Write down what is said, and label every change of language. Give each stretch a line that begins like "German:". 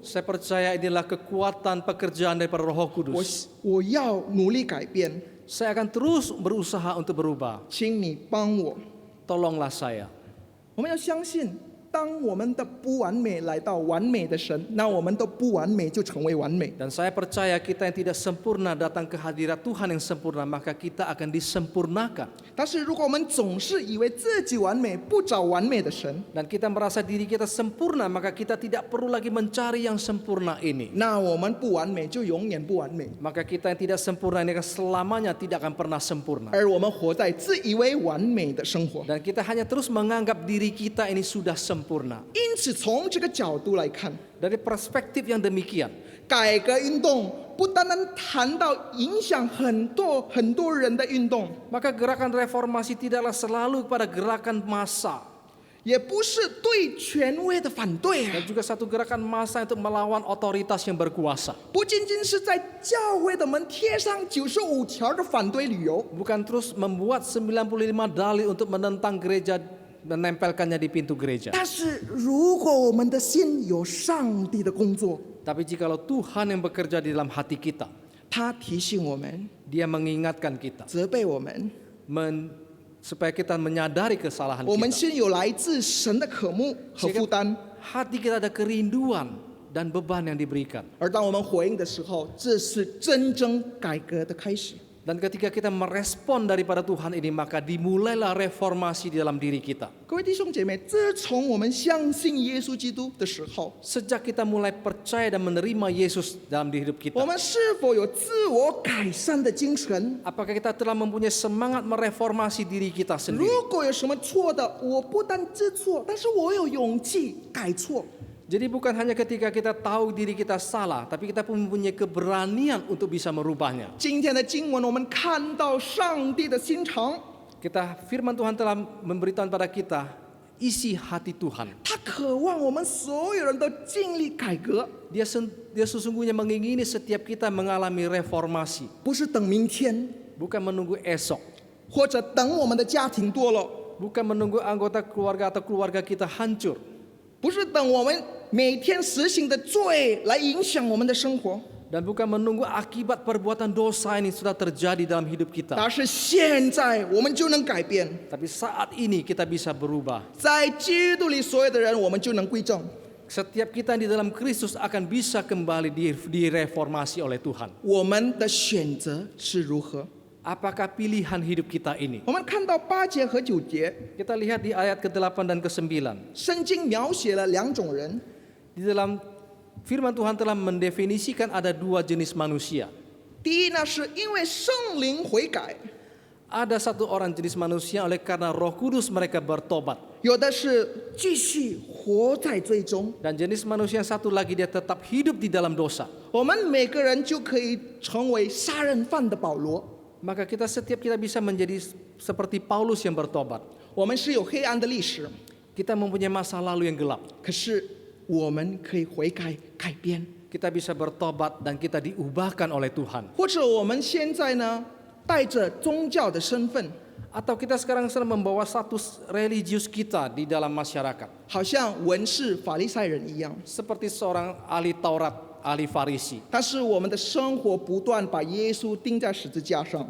Indonesian: Saya percaya inilah kekuatan pekerjaan daripada Roh Kudus.
Chinese: 我要努力改变，
Indonesian: Saya akan terus berusaha untuk berubah.
Chinese: 请你帮我。
Indonesian: Tolonglah saya.
Chinese: 我们要相信，当我们的不完美来到完美的神，那我们的不完美就成为完美。
Indonesian: Dan saya percaya kita yang tidak sempurna datang ke hadirat Tuhan yang sempurna, maka kita akan disempurnakan.
Chinese: 但是如果我们总是以为自己完美，不找完美的神，
Indonesian: Dan kita merasa diri kita sempurna, maka kita tidak perlu lagi mencari yang sempurna ini.
Chinese: 那我们不完美就永远不完美，
Indonesian: Maka kita yang tidak sempurna ini selamanya tidak akan pernah sempurna.
Chinese: 而我们活在自以为完美的生活。
Indonesian: Dan kita hanya terus menganggap diri kita ini sudah sempurna.
Chinese: 因此，从这个角度来看，
Indonesian: Dari perspektif yang demikian,
Chinese: 改革运动不单单谈到影响很多人的运动，
Indonesian: maka gerakan reformasi tidaklah selalu pada gerakan massa.
Chinese: 也不是对权威的反对啊
Indonesian: Dan，juga satu gerakan massa untuk melawan otoritas yang berkuasa.
Chinese: 不仅仅是在教会的门贴上95条的反对理由，
Indonesian: Bukan terus membuat 95 dalil untuk menentang gereja dan menempelkannya di pintu gereja.
Chinese: 但是如果我们的心有上帝的工作，
Indonesian: Tapi jikalau Tuhan yang bekerja di dalam hati kita,
Chinese: 他提醒我们，
Indonesian: Dia mengingatkan kita,
Chinese: 责备我们，
Indonesian: supaya kita menyadari kesalahan
Chinese: 我们
Indonesian: kita.
Chinese: 心有来自神的渴慕和负担，
Indonesian: Hati kita ada kerinduan dan beban yang diberikan.
Chinese: 而当我们回应的时候，这是真正改革的开始。
Indonesian: Dan ketika kita merespon daripada Tuhan ini, maka dimulailah reformasi di dalam diri kita.
Chinese: 各位弟兄姐妹，自从我们相信耶稣基督的时候，
Indonesian: Sejak kita mulai percaya dan menerima Yesus dalam hidup
Chinese: 我
Indonesian: kita,
Chinese: 们是否有自我改善的精神？
Indonesian: apakah kita telah mempunyai semangat mereformasi diri kita sendiri?
Chinese: 如果有什么错的，我不单知错，但是我有勇气改错。
Indonesian: Jadi bukan hanya ketika kita tahu diri kita salah, tapi kita pun mempunyai keberanian untuk bisa merubahnya.
Chinese: 今天的经文，我们看到上帝的心肠，
Indonesian: Firman Tuhan telah memberitahu pada kita isi hati Tuhan.
Chinese: 他渴望我们所有人都尽力改革，
Indonesian: Dia sesungguhnya mengingini setiap kita mengalami reformasi,
Chinese: 不是等明天，
Indonesian: bukan menunggu esok,
Chinese: 或者等我们的家庭堕落，
Indonesian: bukan menunggu anggota keluarga atau keluarga kita hancur,
Chinese: 不是等我们每天实行的罪来影响我们的生活，
Indonesian: dan bukan menunggu akibat perbuatan dosa ini sudah terjadi dalam hidup kita.
Chinese: 而是现在我们就能改变，
Indonesian: Tapi saat ini kita bisa berubah.
Chinese: 在基督里所有的人，我们就能归正。
Indonesian: Setiap kita di dalam Kristus akan bisa kembali direformasi oleh Tuhan.
Chinese: 我们的选择是如何？
Indonesian: Apakah pilihan hidup kita ini?
Chinese: 我们看到8节和9节，
Indonesian: Kita lihat di ayat ke-8 dan ke-9.
Chinese: 圣经描写了2种人。
Indonesian: Di dalam firman Tuhan telah mendefinisikan ada 2 jenis manusia.
Chinese: 第一呢，是因为圣灵悔改；
Indonesian: Ada satu orang jenis manusia oleh karena Roh Kudus mereka bertobat.
Chinese: 有的是继续活在罪中。
Indonesian: Dan jenis manusia yang satu lagi dia tetap hidup di dalam dosa.
Chinese: 我们每个人就可以成为杀人犯的保罗。
Indonesian: Maka setiap kita bisa menjadi seperti Paulus yang bertobat.
Chinese: 我们是有黑暗的历史，
Indonesian: Kita mempunyai masa lalu yang gelap.
Chinese: 可是我们可以悔改改变，
Indonesian: Kita bisa bertobat dan kita diubahkan oleh Tuhan.
Chinese: 或者我们现在呢，带着宗教的身份，
Indonesian: Atau kita sekarang sedang membawa status religius kita di dalam masyarakat.
Chinese: 好像文士、法利赛人一样。
Indonesian: Seperti seorang ahli Taurat, ahli Farisi.
Chinese: 但是我们的生活不断把耶稣钉在十字架上。